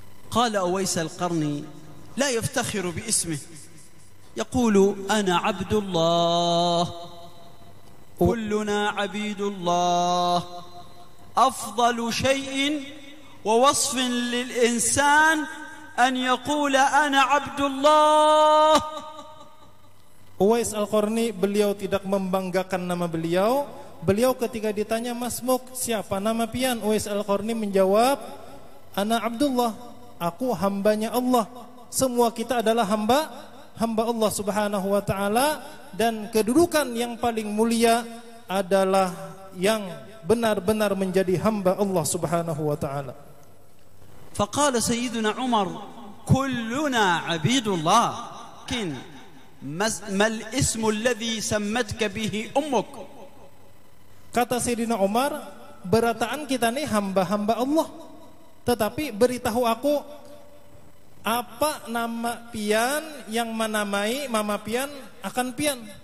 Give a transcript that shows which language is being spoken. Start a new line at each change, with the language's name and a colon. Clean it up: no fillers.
Arabic: قال أويس القرني لا يفتخر باسمه يقول أنا عبد الله كلنا عبيد الله أفضل شيء ووصف للإنسان أن يقول أنا عبد الله.
Indonesian: Uwais Al-Qarni beliau tidak membanggakan nama beliau. Beliau ketika ditanya,
Arabic: "Masmuk,
Indonesian: siapa nama pian?" Uwais Al-Qarni menjawab,
Arabic: "Ana Abdullah,
Indonesian: aku hambanya Allah. Semua kita adalah hamba Allah Subhanahu wa taala, dan kedudukan yang paling mulia adalah yang benar-benar menjadi hamba Allah Subhanahu wa taala."
Arabic: فقال سيدنا عمر كلنا عبيد الله لكن ما الاسم الذي سمتك به أمك.
Indonesian: Kata Sayyidina Umar, berataan kita nih hamba-hamba Allah, tetapi beritahu aku apa nama pian yang menamai mama pian akan pian.